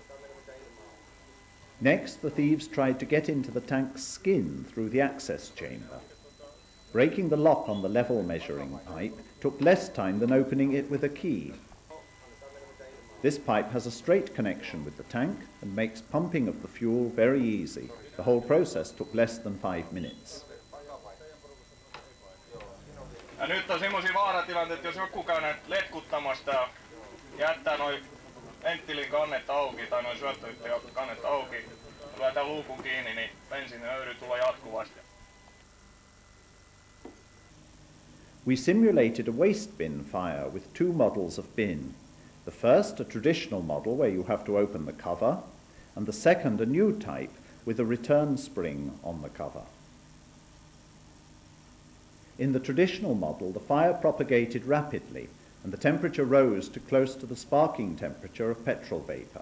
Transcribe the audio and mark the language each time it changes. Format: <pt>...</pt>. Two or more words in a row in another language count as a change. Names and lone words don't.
<en>Next, the thieves tried to get into the tank's skin through the access chamber. Breaking the lock on the level measuring pipe took less time than opening it with a key. This pipe has a straight connection with the tank and makes pumping of the fuel very easy. The whole process took less than 5 minutes.</en> <fi>Ja nyt on semmoisia vaaratilanteita, jos joku käy näitä letkuttamasta ja jättää noin venttiilin kannet auki tai noin syöttöyhteyden kannet auki ja lyötään luukun kiinni, niin bensiinihöyry tulee jatkuvasti.</fi> <en>We simulated a waste bin fire with 2 models of bin. The first, a traditional model where you have to open the cover, and the second, a new type with a return spring on the cover. In the traditional model, the fire propagated rapidly, and the temperature rose to close to the sparking temperature of petrol vapor.</en>